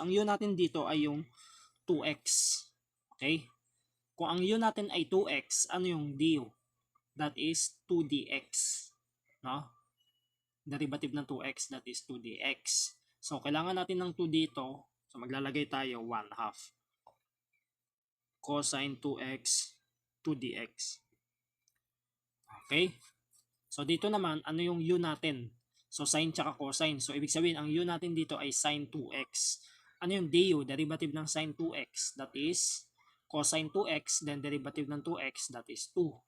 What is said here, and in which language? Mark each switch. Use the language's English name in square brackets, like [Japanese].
[Filipino] Ang u natin dito ay yung 2x. Okay? Kung ang u natin ay 2x, ano yung du? [English] That is 2dx. No? Derivative ng 2x, that is 2dx. [Filipino] So, kailangan natin ng 2 dito. So, maglalagay tayo 1/2. Cosine 2x, 2dx. Okay? So, dito naman, ano yung u natin? So, sine tsaka cosine. So, ibig sabihin, ang u natin dito ay sine 2x. Ano yung du? Derivative ng sine 2x. [English] That is cosine 2x, then derivative ng 2x, that is 2.